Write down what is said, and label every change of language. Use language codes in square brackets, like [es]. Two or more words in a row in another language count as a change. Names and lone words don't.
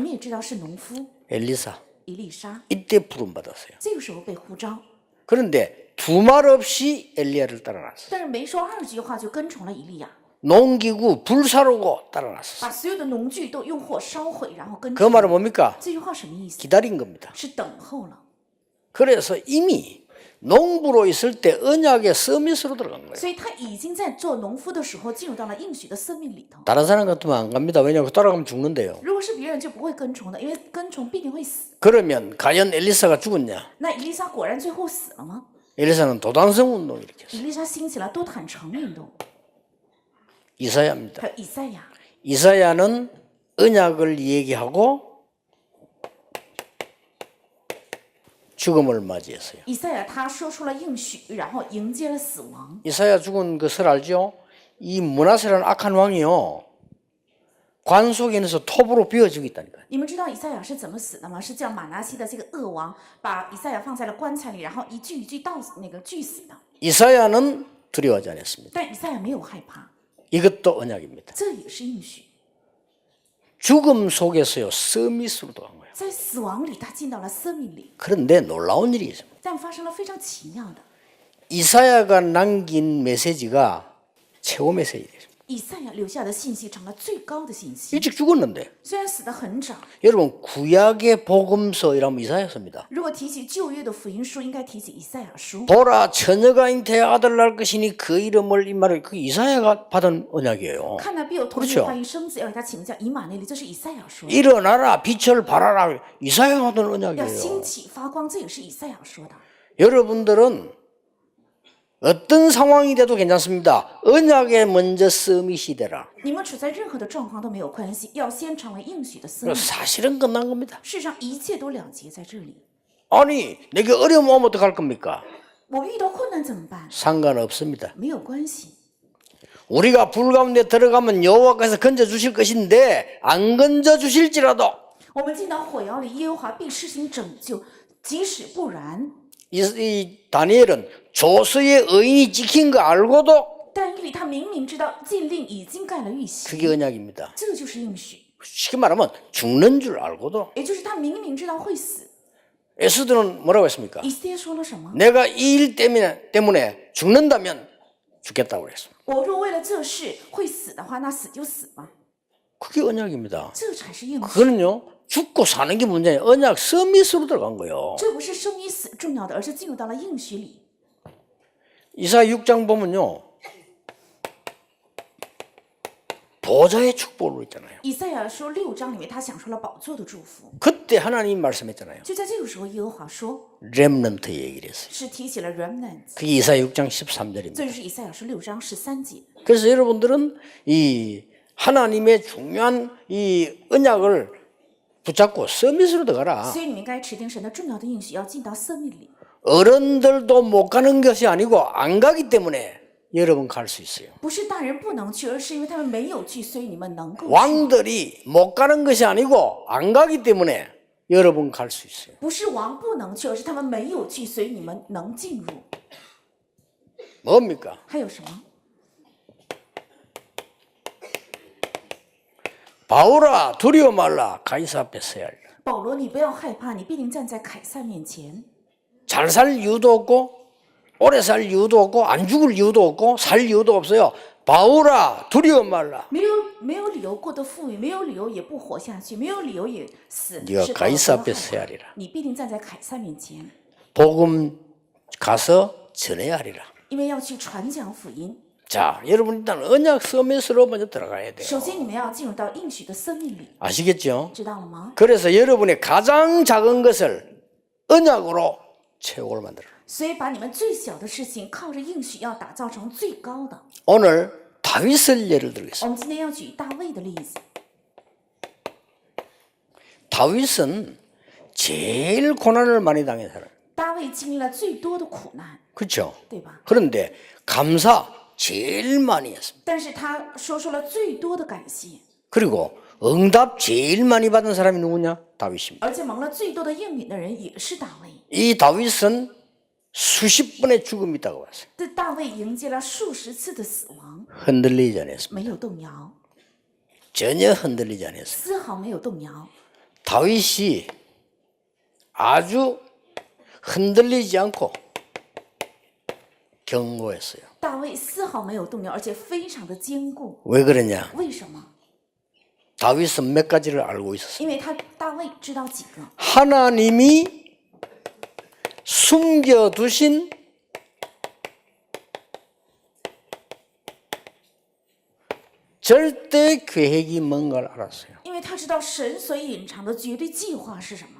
[zh] 你们也知道是农夫 [ko] 엘리사. [zh] 以利沙， [ko] 이때 부름 받았어요. [zh] 这个时候被呼召， [ko] 그런데 두 말 없이 엘리야를 따라났어요. [zh] 但是没说二句话就跟从了以利亚， [ko] 농기구 불사르고 따라났어요. [zh] 把所有的农具都用火烧毁，然后跟 [ko] 그 [zh] 从。 [ko] 말은 뭡니까? [zh] 这句话什么意思？ [ko] 기다린 겁니다. [zh] 是等候了。 [ko] 그래서 이미 농부로 있을 때 언약의 서밋으로 들어간 거예요. [zh] 所以他已经在做农夫的时候进入到了应许的生命里头。 [ko] 다른 사람 같으면 안 갑니다. 왜냐하면 따라가면 죽는데요. [zh] 如果是别人就不会跟从的，因为跟从必定会死。 [ko] 그러면 과연 엘리사가 죽었냐? [zh] 那以利沙果然最后死了吗？ [ko] 엘리사는 도단성 운동을 일으켰어요. [zh] 以利沙兴起了多坦诚运动， [ko] 이사야입니다. [zh] 还有以赛亚。 [ko] 이사야는 언약을 얘기하고 죽음을 맞이했어요. [zh] 以赛亚他说出了应许，然后迎接了死亡。 [ko] 이사야 죽은 그 설 알죠? 이 므낫세라는 악한 왕이요. 관 속에 있어서 톱으로 비워주고 있다니까요. [zh] 你们知道以赛亚是怎么死的吗？是叫马拿西的这个恶王把以赛亚放在了棺材里，然后一具一具锯死的。 [ko] 이사야는 두려워하지 않았습니다. [zh] 但以赛亚没有害怕， [ko] 이것도 언약입니다. [zh] 这也是应许。 [ko] 죽음 속에서요 서밋으로 들어간 거예요. [zh] 在死亡里，他进到了生命里， [ko] 그런데 놀라운 일이 있습니다. [zh] 但发生了非常奇妙的。 [ko] 이사야가 남긴 메시지가 최고 메시지예요. [zh] 以赛亚留下的信息成了最高的信息。 [ko] 일찍 죽었는데 [zh] 虽然死得很早， [ko] 여러분 구약의 복음서 이라면 이사야서입니다. [zh] 如果提起旧约的福音书，应该提起以赛亚书。 [ko] 보라 처녀가 잉태해 아들 낳을 것이니 그 이름을 이 말을 그 이사야가 받은 언약이에요. [zh] 看那必有童女 [ko] 그렇죠 [zh] 怀孕生子，要给他起名叫以马内利，这是以赛亚说的。 [ko] 일어나라 빛을 발하라 이사야가 받은 [zh] 要 [ko] 언약이에요. [zh] 兴起发光，这也是以赛亚说的。 [ko] 여러분들은 어떤 상황이 돼도 괜찮습니다. 언약에 먼저 서밋이 되라. [zh] 你们处在任何的状况都没有关系，要先成为应许的生命。 [ko] 사실은 끝난 겁니다. [zh] 世上一切都了结在这里。 [ko] 아니 내게 어려움 오면 어떡할 겁니까? [zh] 我遇到困难怎么办？ [ko] 상관없습니다. [zh] 没有关系。 [ko] 우리가 불 가운데 들어가면 여호와께서 건져 주실 것인데 안 건져 주실지라도 [zh] 我们进到火窑里，耶和华必施行拯救，即使不然。 [ko] 이 다니엘은 조서의 의인이 찍힌 거 알고도 [zh] 但以理他明明知道禁令已经盖了玉玺， [ko] 그게 언약입니다. [zh] 这就是应许， [ko] 쉽게 말하면 죽는 줄 알고도 [zh] 也就是他明明知道会死。 [ko] 에스더는 뭐라고 했습니까? [zh] 以斯帖说了什么？ [ko] 내가 이 일 때문에 죽는다면 죽겠다고 그랬습니다. [zh] 我若为了这事会死的话，那死就死吧， [ko] 그게 언약입니다. [zh] 这才是应许。 [ko] 그거는요 죽고 사는 게 문제예요. 언약 서밋으로 들어간 거예요. [zh] 这不是生与死重要的，而是进入到了应许里。 [ko] 이사야 6장 보면요 보좌의 축복으로 있잖아요. [zh] 以赛亚书6章里面，他享受了宝座的祝福。 [ko] 그때 하나님 말씀했잖아요. [zh] 就在这个时候，耶和华说， [ko] 렘넌트 얘기를 했어요. [zh] 是提起了 remnants， [ko] 그게 이사야 6장 13절입니다. [zh] 这就是以赛亚书6章13节。 [ko] 그래서 여러분들은 이 하나님의 중요한 이 언약을 붙잡고 서밋으로 들어가라. [zh] 所以你们应该持定神的重要的应许，要进到生命里。 [ko] 어른들도 못 가는 것이 아니고 안 가기 때문에 여러분 갈 수 있어요. [zh] 不是大人不能去，而是因为他们没有去，所以你们能够去。 [ko] 왕들이 못 가는 것이 아니고 안 가기 때문에 여러분 갈 수 있어요. [zh] 不是王不能去，而是他们没有去，所以你们能进入。 [ko] 뭡니까? [zh] 还有什么？ [ko] 바울아 두려워 말라 가이사 앞에 서야 하리라. [zh] 保罗，你不要害怕，你必定站在凯撒面前。 [ko] 잘 살 이유도 없고 오래 살 이유도 없고 안 죽을 이유도 없고 살 이유도 없어요. 바울아 두려워 말라. [zh] 没有理由过得富裕，没有理由也不活下去，没有理由也死。 [ko] 네가 [zh] 是保罗 [ko] 가이사 [zh] 不 [ko] 앞에 [zh] 要害 [ko] 서야 [zh] 怕 [ko] 하리라. [zh] 你必定站在凯撒面前， [ko] 복음 가서 전해야 하리라. [zh] 因为要去传讲福音。 [ko] 자, 여러분 일단 언약 서밋으로 먼저 들어가야 돼요. [zh] 首先，你们要进入到应许的生命里， [ko] 아시겠죠? [zh] 知道了吗？ [ko] 그래서 여러분의 가장 작은 것을 언약으로 최고로 만들어. [zh] 所以，把你们最小的事情靠着应许要打造成最高的。 [ko] 오늘 다윗을 예를 들겠습니다. [zh] 我们今天要举大卫的例子。 [ko] 다윗은 제일 고난을 많이 당한 사람. [zh] 大卫经历了最多的苦难， [ko] 그렇죠? [zh] 对吧？ [ko] 그런데 감사 제일 많이 했습니다. [zh] 但是他说出了最多的感谢， [ko] 그리고 응답 제일 많이 받은 사람이 누구냐? 다윗입니다. [zh] 而且蒙了最多的应允的人也是大卫。 [ko] 이 다윗은 수십 번의 죽음이 있다고 봤어요. [zh] 这大卫迎接了数十次的死亡， [ko] 흔들리지 않았습니다. [zh] 没有动摇， [ko] 전혀 흔들리지 않았어요. [zh] 丝毫没有动摇。 [ko] 다윗이 아주 흔들리지 않고 견고했어요. [zh] 大卫丝毫没有动摇，而且非常的坚固。 [ko] 왜 그러냐? [zh] 为什么？ [ko] 다윗은 몇 가지를 알고 있었어요. [zh] 因为大卫知道几个， [ko] 하나님이 숨겨두신 절대 계획이 뭔가를 알았어요. [zh] 因为他知道神所隐藏的绝对计划是什么。